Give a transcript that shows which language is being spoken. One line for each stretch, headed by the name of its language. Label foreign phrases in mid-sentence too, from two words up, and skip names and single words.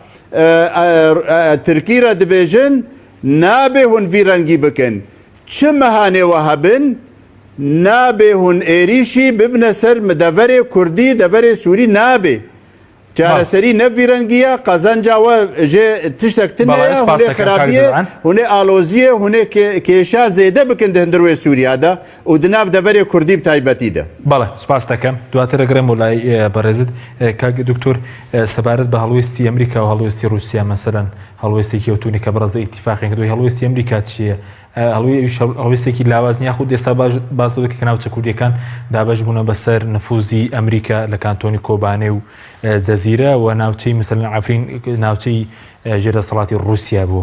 Kurdish: Tirkî re dibêjin nabê hûn vî rengî bikin çi mehanê we hebin nabê hûn êrîşî bibine ser deverê Kurdî deverê Sûrî nabê çareserî ne vîrengiye qezenca we jê tiştek tineye hûnê xerabiye hûnê aloziyê hûnê kêşa zêde bikin di hindir wê Sûriya de û di nav deverê Kurdî bi taybetî de
Central Kurdish: بەڵێ سوپاس دەکەم دواتر ئەگەڕێم بۆ لای بەڕێزت کاک دکتۆر سەبارەت بە هەڵوێستی ئەمریکا و هەڵوێستی رووسیا مەسەرەن هەڵوێستێکی کەوتونی کە بەڕێزە ئیتیفاقی کردووی هەڵوێستی ئەمریکا چییە هەڵوێستێکی لاوازنی یاخود ئێستا باز دەکە کە ناوچە کوردیەکان دابەش بوونە بەسەر نفوزی ئەمریکا لە کانتۆنی کۆبانێ و جەزیرە و ناوچەی مثلەن عەفرین ناوچەی ژێرەسەڵاتی رووسیا بووە